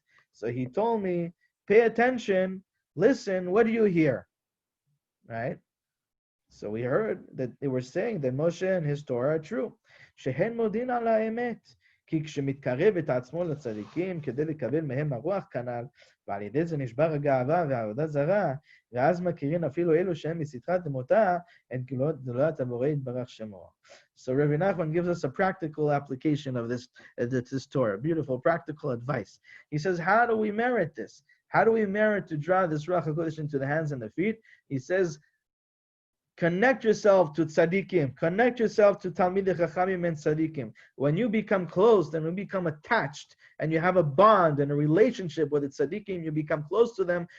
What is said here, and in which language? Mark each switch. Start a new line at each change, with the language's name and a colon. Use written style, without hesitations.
English: So he told me, pay attention, listen, what do you hear? Right? So we heard that they were saying that Moshe and his Torah are true.
Hebrew: שהן מודין על האמת. כי כשמתקרב את עצמו לצדיקים כדי לקבל מהם הרוח כנ"ל, ועל ידי זה נשבר הגאווה והעבודה זרה, ואז מכירים אפילו אלו שהם מסתרת דמותה, את גדולת הבורא יתברך שמו.
English: So Rebbe Nachman gives us a practical application of this Torah, beautiful practical advice. He says, how do we merit this? How do we merit to draw this Ruach HaKodesh into the hands and the feet? He says, connect yourself to tzaddikim. Connect yourself to Talmidei Chachamim and tzaddikim. When you become close and you become attached and you have a bond and a relationship with the tzaddikim, you become close to them.